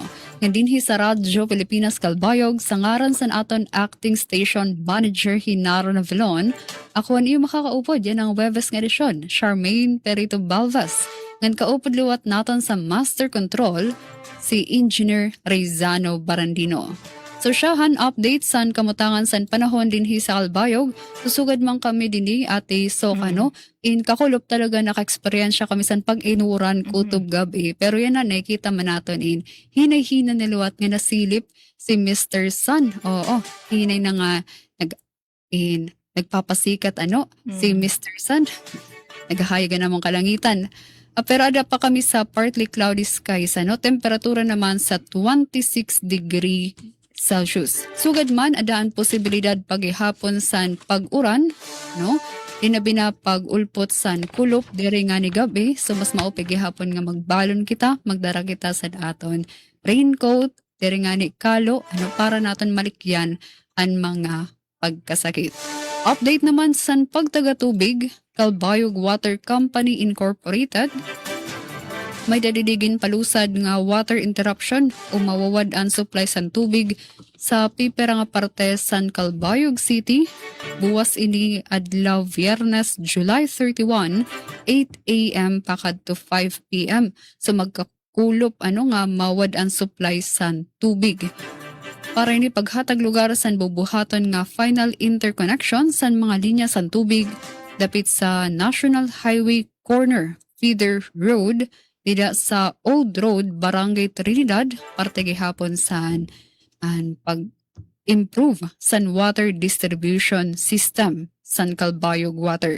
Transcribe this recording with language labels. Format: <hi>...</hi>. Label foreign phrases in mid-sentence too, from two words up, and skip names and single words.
<war>Nga dinhi sa Radyo Pilipinas Kalbayog sa ngaran sa aton acting station manager Hinaro Navalon, ako ang iyo makakaupod yan ang Webes nga edisyon, Charmaine Perito Balvas. Ngan kaupod liwat naton sa Master Control, si Engineer Rezano Barandino. So siyahan update san kamutangan san panahon dinhi sa Kalbayog. Susugad man kami dinhi Ate Sok in kakulop talaga naka-eksperyensya kami san pag-inuran kutob gabi. Pero yan na nakita man naton in hinay-hina niluwat nga nasilip si Mr. Sun. Oo, hinay na nga nagpapasikat si Mr. Sun. Naghahayagan namang kalangitan. Pero ada pa kami sa</war> <en>partly cloudy skies.</en> <war>Temperatura naman sa 26</war> <en>degree Celsius.</en> <war>Sugad man adaan posibilidad paghihapon sa pag-uran, Inabi na pag-ulpot san kulop diri nga ni gabi, so mas maupig gihapon nga magbalon kita, magdara kita sa aton raincoat, diri nga ni kalo, para naton malikyan ang mga pagkasakit. Update naman san pagtaga-tubig, Calbayog Water Company Incorporated, may dadidigin palusad nga</war> <en>water interruption</en> <war>o mawawad ang supply san tubig sa pipera nga parte san Calbayog City. Buwas ini adlaw Viernes, July 31, 8 a.m. pakad to 5 p.m. So magkakulop nga mawad ang supply san tubig. Para ini paghatag lugar san bubuhaton nga</war> <en>final interconnection</en> <war>san mga linya san tubig dapit sa National Highway Corner Feeder Road dida sa Old Road, Barangay Trinidad, parte gihapon san ang pag-improve san</war> <en>water distribution system</en> <war>san Calbayog Water.</war>